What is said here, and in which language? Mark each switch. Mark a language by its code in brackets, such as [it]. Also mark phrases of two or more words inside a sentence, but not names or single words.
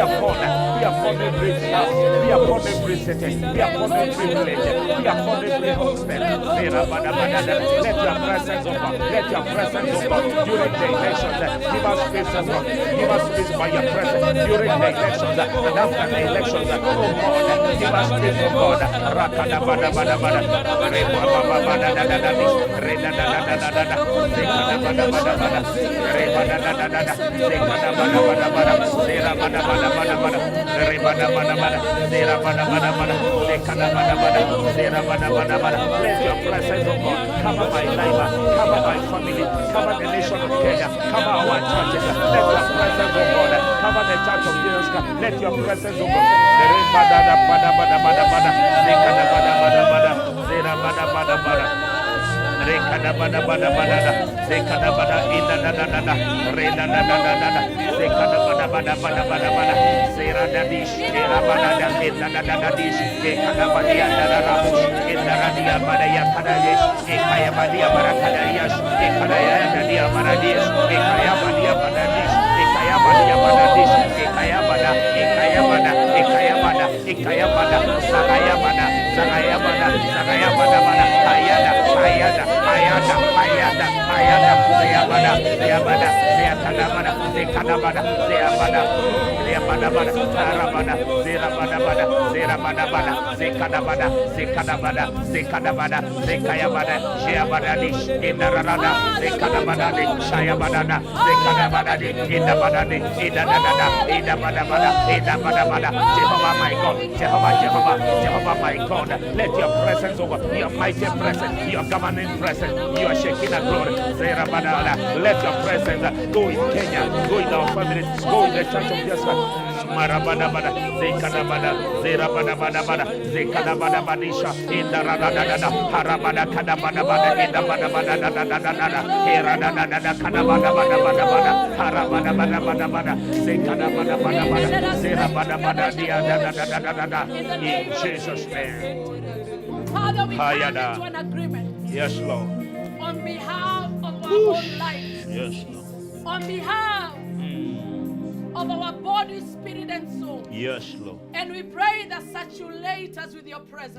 [en] Be upon be upon every house, be upon every city, be upon every village, be upon every homestead. Let your presence, oh God, let your presence, oh God, during the elections, give us peace, oh God, give us peace by your presence during the elections and after the elections, oh God, give us peace, oh God. Rakada bada bada bada, reba baba bada da da da, reda da da da da da, rekada bada bada bada, reba da da da da, rekada bada bada bada, zera bada bada bada bada, reba da bada bada, zera bada bada bada, rekada bada bada, zera bada bada bada. Let your presence, oh God, cover my life, cover my family, cover the nation of Kenya, cover our churches. Let your presence, oh God, cover the church of Jesus Christ. Let your presence, oh God, reba da da bada bada bada bada, rekada bada bada bada, zera bada bada bada. Rekada bada bada bada da, rekada bada ida da da da da, reda da da da da da, rekada bada bada bada bada bada, zera da dish, era bada da ida da da da dish, rekada bada ya da da rabush, ida radia bada ya kada dish, ekaya badia bada kada dish, ekada ya da dia bada dish, ekaya badia bada dish, ekaya badia bada dish, ekaya bada, ekaya bada, ekaya bada, ekaya bada, sagaya bada, sagaya bada, sagaya bada bada, ayada, ayada. Ayada, ayada, ayada, ayabada, ayabada, ayakadabada, ayakadabada, ayabada, ayabada, zarabada, zerabada, zerabada, zekadabada, zekadabada, zekadabada, zekayabada, shayabada, indarada, zekadabada, shayabada, zekadabada, indabada, idadada, idabada, idabada, Jehovah my God, Jehovah my God, let your presence over, your mighty presence, your governing presence, you are shaking a glory. Let your presence go in Kenya, go in our families, go in the church of Jesus. Marabada, Zekadabada, Zerabada, Zekadabada Badisha, in the Radada, Harabada, Kadabada, in the Badabada, Heradada, Kadabada, Harabada, Zekadabada, Zerabada, in Jesus' name. Father, we come into an agreement. Yes, Lord. On behalf of our own life. Yes, Lord. On behalf of our body, spirit, and soul. Yes, Lord. And we pray that saturate us with your presence.